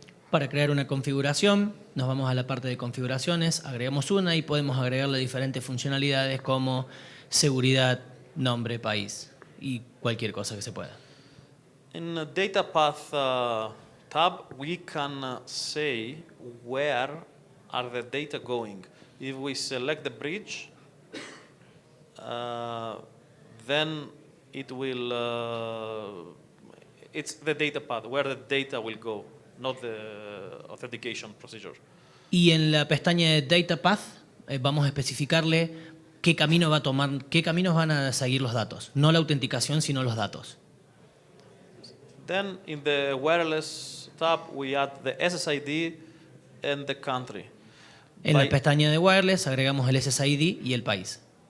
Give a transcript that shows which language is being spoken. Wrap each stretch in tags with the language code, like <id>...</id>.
<es>Para crear una configuración, nos vamos a la parte de configuraciones, agregamos una y podemos agregarle diferentes funcionalidades como seguridad, nombre, país y cualquier cosa que se pueda.</es> <en>In the data path tab, we can say where are the data going. If we select the bridge, then it will, it's the data path, where the data will go, not the authentication procedure.</en> <es>Y en la pestaña de Data Path vamos a especificarle qué camino va a tomar, qué caminos van a seguir los datos, no la autenticación, sino los datos.</es> <en>Then in the wireless tab, we add the SSID and the country.</en> <es>En la By- pestaña de Wireless agregamos el SSID y el país.</es>